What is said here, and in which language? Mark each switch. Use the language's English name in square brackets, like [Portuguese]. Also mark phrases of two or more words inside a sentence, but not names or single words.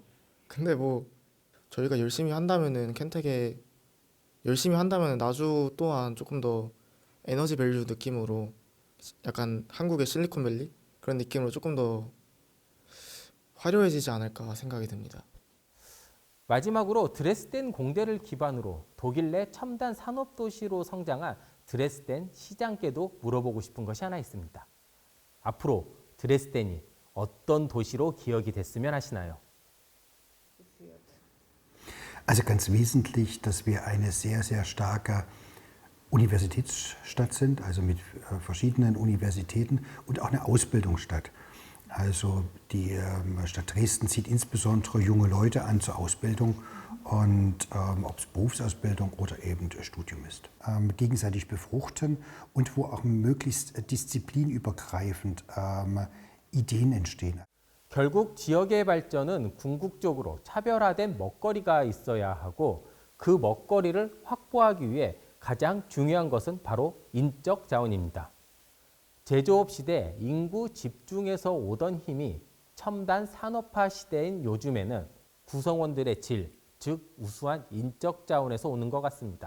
[Korean] 근데 뭐 저희가 열심히 한다면은 켄텍에 열심히 한다면 나주 또한 조금 더 [English] energy value [Korean] 느낌으로 약간 한국의 실리콘밸리 그런 느낌으로 조금 더 화려해지지 않을까 생각이 듭니다. 마지막으로 드레스덴 공대를 기반으로 독일 내 첨단 산업 도시로 성장한 드레스덴 시장께도 물어보고 싶은 것이 하나 있습니다. 앞으로 드레스덴이 어떤 도시로 기억이 됐으면 하시나요? [German] Also ganz wesentlich, dass wir eine sehr, sehr starke Universitätsstadt sind, also mit verschiedenen Universitäten und auch eine Ausbildungsstadt. Also die Stadt Dresden zieht insbesondere junge Leute an zur Ausbildung und ob es Berufsausbildung oder eben Studium ist. Gegenseitig befruchten und wo auch möglichst disziplinübergreifend Ideen entstehen. [Korean] 결국 지역의 발전은 궁극적으로 차별화된 먹거리가 있어야 하고 그 먹거리를 확보하기 위해 가장 중요한 것은 바로 인적 자원입니다. 제조업 시대 인구 집중에서 오던 힘이 첨단 산업화 시대인 요즘에는 구성원들의 질, 즉 우수한 인적 자원에서 오는 것 같습니다.